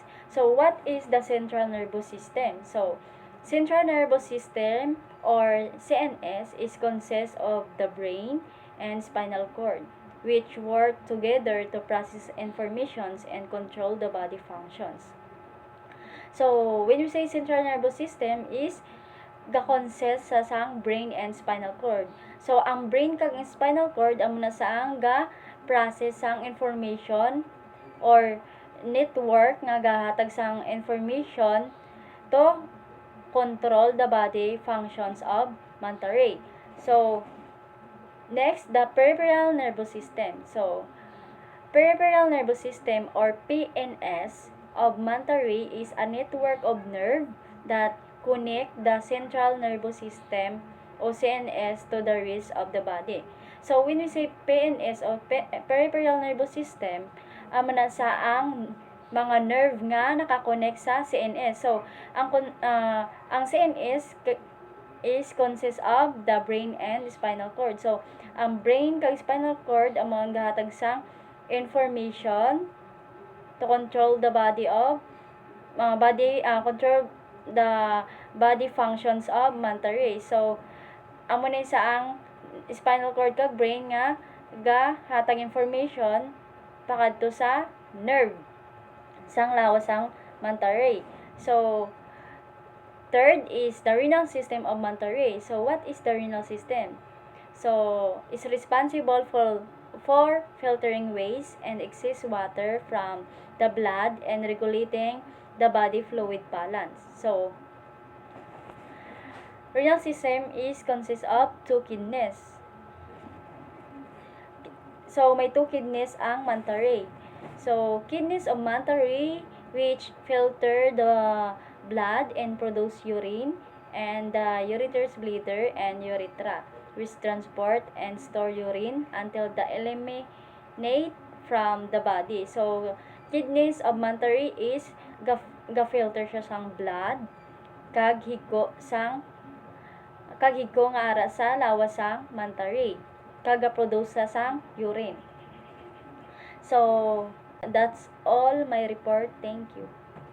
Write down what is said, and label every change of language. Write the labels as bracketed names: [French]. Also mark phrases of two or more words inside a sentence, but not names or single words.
[English] So, what is the central nervous system? So, central nervous system or CNS is consists of the brain and spinal cord, which work together to process informations and control the body functions. So, when you say central nervous system is ga-consist [Hiligaynon] sa sang [English] brain and spinal cord. So, ang brain kag spinal cord [Hiligaynon] amo na saang ga-process sang [English] information or network [Hiligaynon] nga gahatag sang [English] information to control the body functions of manta ray. So, next, the peripheral nervous system. So, peripheral nervous system or PNS of manta ray is a network of nerve that connect the central nervous system o CNS to the rest of the body. So, when we say PNS o peripheral nervous system, [Hiligaynon] amo na sa ang mga nerve nga nakakonect sa CNS. [English] So, ang CNS is consists of the brain and spinal cord. So, ang brain kag spinal cord [Hiligaynon] ang mga gahatag sang [English] information to control the body of control the body functions of manta ray. So, [Hiligaynon] amo na sa ang [English] spinal cord [Hiligaynon] kag brain nga gahatag information pakadto sa nerve sang lawas sang manta ray. [English] So, third is the renal system of manta ray. So, what is the renal system? So, it's responsible for filtering waste and excess water from the blood and regulating the body fluid balance. So, renal system is consists of two kidneys. [Hiligaynon] So, may [English] two kidneys [Hiligaynon] ang manta ray. [English] So, kidneys of manta ray which filter the blood and produce urine, and the ureter's bladder and urethra which transport and store urine until the eliminate from the body. So, kidneys of manta ray is [Hiligaynon] ga-filter siya sang blood kag higgo nga ara sa lawas sang manta ray. kaga-produce sa sang urine. [English] So, that's all my report. Thank you.